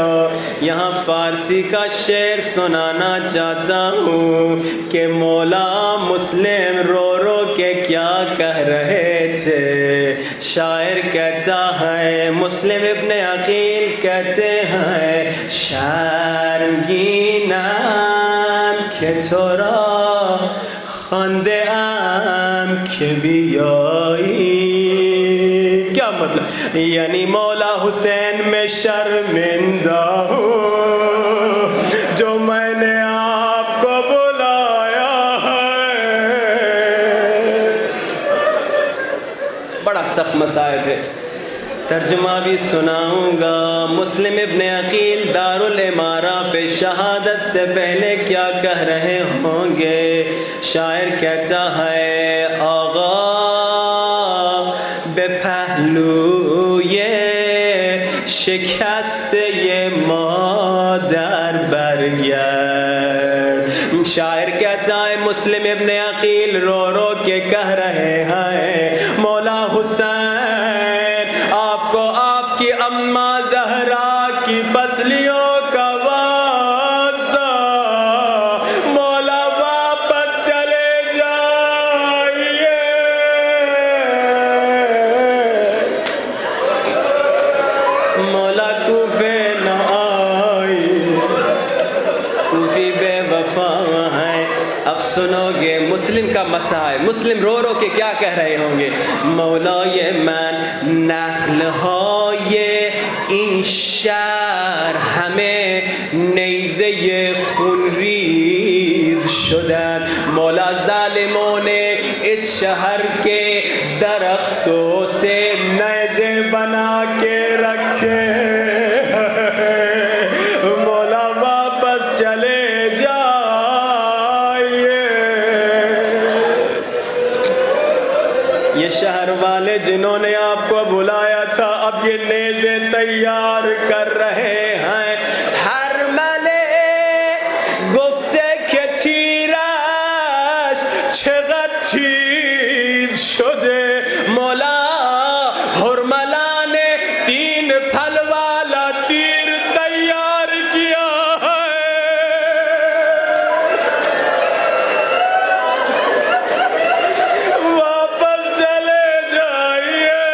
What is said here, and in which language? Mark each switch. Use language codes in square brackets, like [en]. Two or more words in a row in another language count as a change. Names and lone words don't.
[ur] یہاں فارسی کا شعر سنانا چاہتا ہوں کہ مولا مسلم رو رو کے کیا کہہ رہے تھے۔ شاعر کہتا ہے، مسلم ابن عقیل کہتے ہیں، [fa] شرمگینم که تو را خوانده ام که بیایی۔ [ur] کیا مطلب؟ یعنی مولا حسین میں شرمندہ ہوں جو میں نے آپ کو بلایا ہے۔ بڑا سخت مسائل ہے، ترجمہ بھی سناؤں گا۔ مسلم ابن عقیل دارالامارہ پہ شہادت سے پہلے کیا کہہ رہے ہوں گے؟ شاعر کہتا ہے، [fa] آغا به پهلوی شکست مادر برگرد۔ [ur] شاعر کہتا ہے مسلم ابن عقیل رو رو کے کہہ رہے ہیں، مولا حسین آپ کو آپ کی اماں زہرا کی پسلیوں کا واسطہ، مولا واپس چلے جائیے، مولا کوفے نہ آئی، کوفی بے وفا ہے۔ اب سنو گے مسلم کا مسائل، مسلم رو رو کے کیا کہہ رہے ہوں گے؟ [fa] مولای من نخلهای این شهر همه نیزه خونریز شدند، [ur] مولا ظالمون اس شہر کے درختوں سے نیزے بنا کے رکھے، مولا واپس چلے جائیے۔ یہ شہر والے جنہوں نے آپ کو بلایا تھا اب یہ نیزے تیار کر رہے ہیں۔ [fa] ہر ملے گفته که تیرش چقدر تیز شده، [ur] مولا ہرملا نے 3 پھل والا تیر تیار کیا ہے، واپس چلے جائیے۔